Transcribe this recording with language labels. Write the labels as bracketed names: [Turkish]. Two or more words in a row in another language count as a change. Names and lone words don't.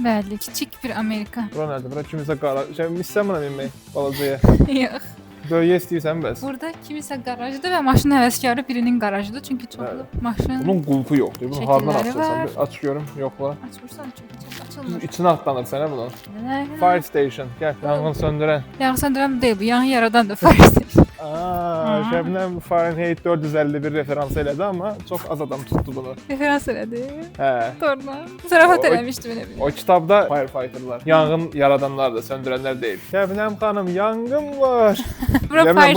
[Azerbaijani] Bəli, kiçik bir Amerika. Bura nədir? Bura kimisə qara... İstəyirəm buna minmək balacaya. Yox. Böyüyə istəyirsən bəs. Burada kimisə qarajdır və maşın həvəskarı birinin qarajıdır. Çünki çoxlu maşın Bunun qulpu yoxdur. Bunu hardan Şəkilləri açırsan? var. Bir aç görüm. Yoxla. açmırsan çox açılmır. İçinə atlanır sənə bunun. [English] Fire station. [Azerbaijani] Gəl, yanğın söndürən. Yanğı söndürən deyil bu, yanğı yaradan da [English] fire station. [Azerbaijani] Şəbnəm Fahrenheit 451 referans elədi, amma çox az adam tutdu bunu. Referans elədi. Hə. Doğrudan. Zarafat O- eləmişdim elə bir. O kitabda firefighterlar, yanğın yaradanlar da, söndürənlər deyil. Şəbnəm xanım, yanğın var. Bura Şəbnəm, fire